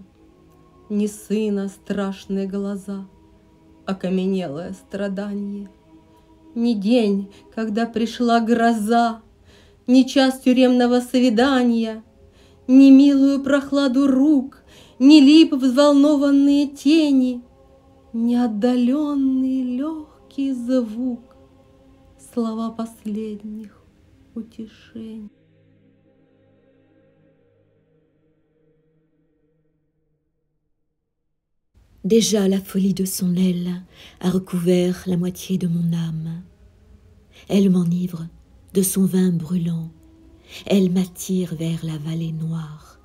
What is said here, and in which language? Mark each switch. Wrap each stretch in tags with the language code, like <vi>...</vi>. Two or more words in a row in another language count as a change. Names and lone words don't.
<ru>Ни сына страшные глаза, окаменелое страдание, ни день, когда пришла гроза, ни час тюремного свидания, ни милую прохладу рук, ни лип взволнованные тени, ни отдаленный легкий звук, слова последних утешений.</ru> <fr>Déjà la folie de son aile a recouvert la moitié de mon âme. Elle m'enivre de son vin brûlant, elle m'attire vers la vallée noire.</fr>